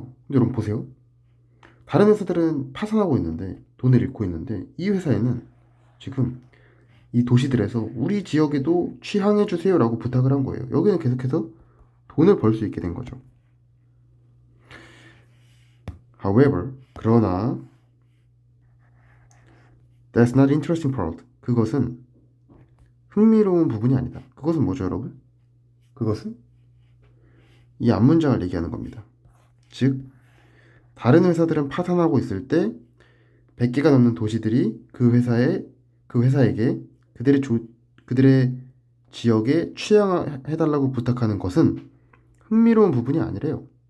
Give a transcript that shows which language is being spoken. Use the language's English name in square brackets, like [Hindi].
[Korean] 여러분 보세요. 다른 회사들은 파산하고 있는데 돈을 잃고 있는데 이 회사에는 지금 이 도시들에서 우리 지역에도 취항해 주세요라고 부탁을 한 거예요. 여기는 계속해서 돈을 벌 수 있게 된 거죠. [English] However, [Korean] 그러나 [English] that's not interesting part. [Korean] 그것은 흥미로운 부분이 아니다. 그것은 뭐죠, 여러분? 그것은 이 앞문장을 얘기하는 겁니다. 즉, 다른 회사들은 파산하고 있을 때 100개가 넘는 도시들이 그 회사에게 그들의 지역에 취향해달라고 부탁하는 것은 흥미로운 부분이 아니래요.